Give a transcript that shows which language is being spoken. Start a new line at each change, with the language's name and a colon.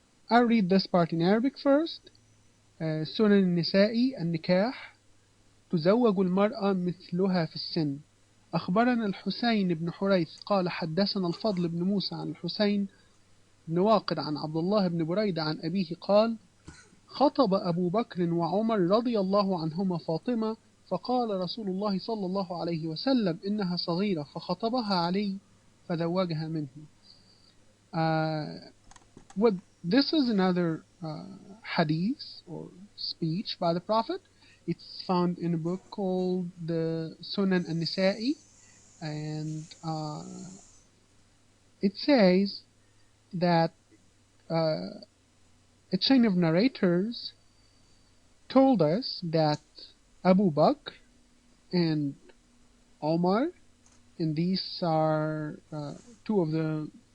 English: I'll read this part in Arabic first.
Arabic: سنن النساء النكاح تزوج المرأة مثلها في السن. أخبرنا الحسين بن حريث قال حدثنا الفضل بن موسى عن الحسين بن واقد عن عبد الله بن بريدة عن أبيه قال خطب أبو بكر وعمر رضي الله عنهما فاطمة فقال رسول الله صلى الله عليه وسلم إنها صغيرة فخطبها علي فزوجها منه.
English: This is another hadith or speech by the Prophet. It's found in a book called the Sunan an-Nisa'i, and it says that a chain of narrators told us that Abu Bakr and Omar, and these are two of the